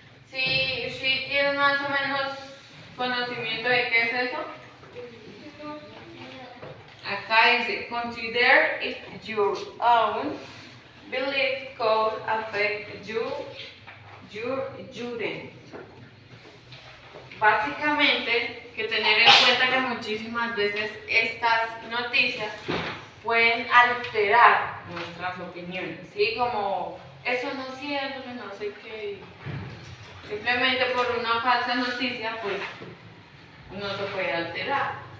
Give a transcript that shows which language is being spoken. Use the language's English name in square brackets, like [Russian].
[Spanish] Si tienes más o menos conocimiento de qué es eso. Acá dice, [English] consider if your own belief could affect your judgment. [Spanish] Básicamente, que tener en cuenta que muchísimas veces estas noticias pueden alterar nuestras opiniones, ¿sí? Como, eso no es cierto, no sé qué. Simplemente por una falsa noticia, pues, uno se puede alterar.